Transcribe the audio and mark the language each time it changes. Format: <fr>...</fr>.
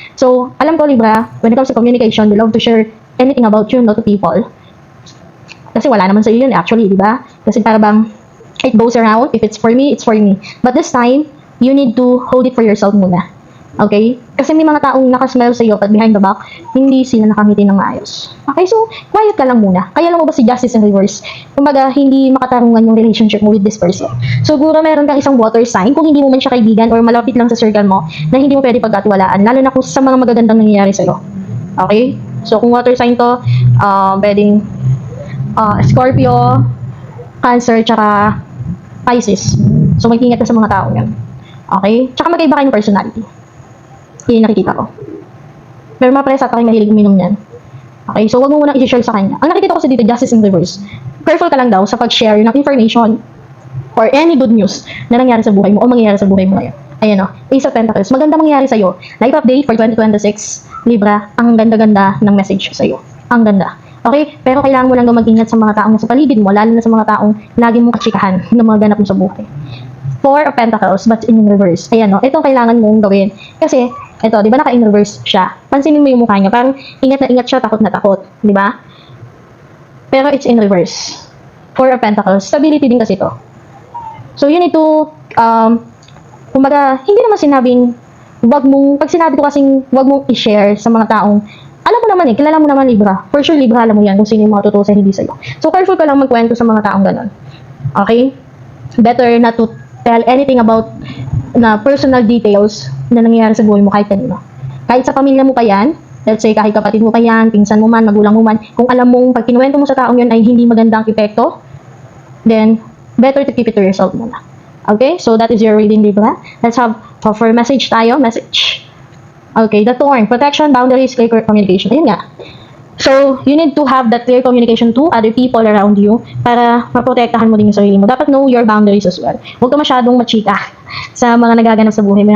<en>So, alam ko, Libra, when it comes to communication, you love to share anything about you, to people.</en> <tl>Kasi wala naman sa iyo yun, actually, di ba? Kasi para bang,</tl> <en>it goes around. If it's for me, it's for me. But this time, you need to hold it for yourself</en> <tl>muna.</tl> <en>Okay?</en> <tl>Kasi may mga taong nakasmile sa iyo</tl> <en>but behind the back,</en> <tl>hindi sila nakangiti ng maayos. Okay? So, quiet ka lang muna. Kaya lang mo ba si Justice in reverse? Kumbaga, hindi makatarungan yung relationship mo with this person. Siguro meron kang isang water sign kung hindi mo man siya kaibigan or malapit lang sa circle mo na hindi mo pwede pagkatiwalaan. Lalo na kung sa mga magagandang nangyayari sa'yo. Okay? So, kung water sign to, pwedeng Scorpio, Cancer, tsaka Pisces. So, mag-ingat ka sa mga tao yan. Okay? Tsaka magkaiba kayo ng personality. Yun yung nakikita ko. Pero mga presa, tayo mahilig uminom yan. Okay? So, wag mo munang i-share sa kanya. Ang nakikita ko sa dito, Justice in reverse. Careful ka lang daw sa pag-share ng information</tl> <en>or any good news</en> <tl>na nangyari sa buhay mo o mangyayari sa buhay mo ngayon. Ayan o, Ace of Pentacles. Maganda mangyayari sa'yo.</tl> <en>Life update for 2026.</en> <tl>Libra, ang ganda-ganda ng message sa'yo. Ang ganda. Okay? Pero kailangan mo lang daw mag-ingat sa mga taong sa paligid mo, lalo na sa mga taong lagi mong katsikahan na mga ganap mo sa buhay.</tl> <en>Four of Pentacles, but in reverse.</en> <tl>Ayan o, itong kailangan mong gawin. Kasi, ito, di ba naka-in reverse siya? Pansinin mo yung mukha niya. Parang ingat na ingat siya, takot na takot. Di ba?</tl> <en>Pero it's in reverse. Four of Pentacles. Stability</en> <tl>din kasi ito.</tl> <en>So, you need to,</en> <tl>kumbaga, hindi naman sinabing, pag sinabi ko kasing, wag mong i-share sa mga taong, alam mo naman kilala mo naman Libra. For sure, Libra, alam mo yan kung sino yung mga totoo sa hindi sa'yo. So, careful ka lang magkwento sa mga taong ganon.</tl> <en>Okay? Better not to tell anything about na personal details</en> <tl>na nangyayari sa buhay mo kahit kanino. Kahit sa pamilya mo pa yan, let's say kahit kapatid mo pa yan, pinsan mo man, magulang mo man, kung alam mong pag kinuwento mo sa taong yun ay hindi magandang epekto,</tl> <en>then better to keep it to yourself</en> <tl>muna. Okay?</tl> <en>So that is your reading, Libra. Let's have for message tayo. Message. Okay, the Thorn. Protection, boundaries, clear communication.</en> <tl>Ayun nga.</tl> <en>So, So, you need to have that clear communication to other people around you</en> <tl>para maprotektahan mo din yung sarili mo.</tl> <en>Dapat know your boundaries as well.</en> <tl>Huwag ka masyadong machika sa mga nagaganap sa buhay mo.</tl>